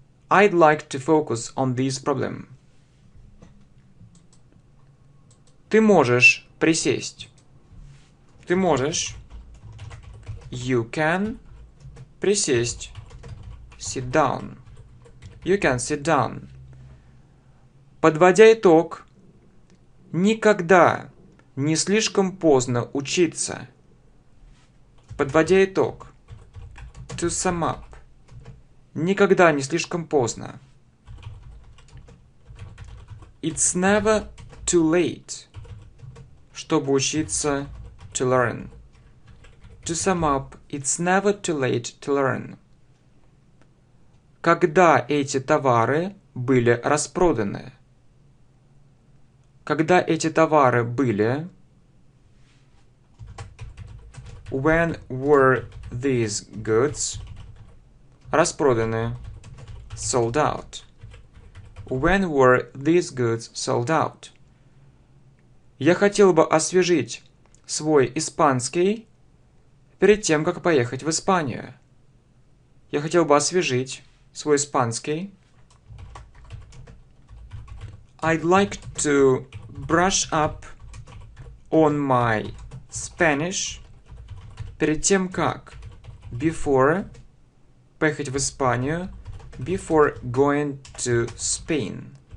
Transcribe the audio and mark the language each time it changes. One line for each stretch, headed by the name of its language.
English: I'd like to focus on this problem.
Russian: Ты можешь присесть. Ты можешь.
English: You can
Russian: присесть.
English: Sit down. You can sit down.
Russian: Подводя итог, никогда не слишком поздно учиться. Подводя итог.
English: To sum up.
Russian: Никогда не слишком поздно.
English: It's never too late.
Russian: Чтобы учиться,
English: to learn. To sum up, it's never too late to learn.
Russian: когда эти товары были распроданы. Когда эти товары были...
English: When were these goods
Russian: распроданы?
English: Sold out. When were these goods sold out?
Russian: Я хотел бы освежить свой испанский перед тем, как поехать в Испанию. Я хотел бы освежить свой испанский.
English: I'd like to brush up on my Spanish
Russian: перед тем, как
English: before
Russian: поехать в Испанию,
English: before going to Spain.